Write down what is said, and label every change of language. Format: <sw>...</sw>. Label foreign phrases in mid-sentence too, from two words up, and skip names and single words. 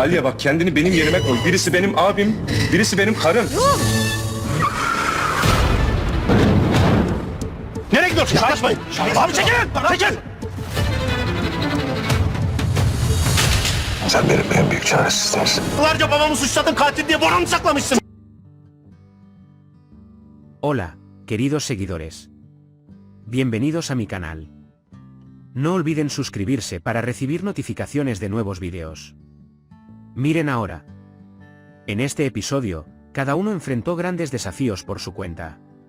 <tr>Alya bak kendini benim yerime koy. Birisi benim abim, birisi benim karım. Nereye gidiyorsun? Yaklaşmayın. Abi çekilin. Çekil. Sen benim en büyük çaresizliğimsin. Yıllarca babamı suçladın, katil diye boranı saklamışsın.</tr> <es>Hola, queridos seguidores. Bienvenidos a mi canal. No olviden suscribirse para recibir notificaciones de nuevos videos. Miren ahora. En este episodio, cada uno enfrentó grandes desafíos por su cuenta.</es>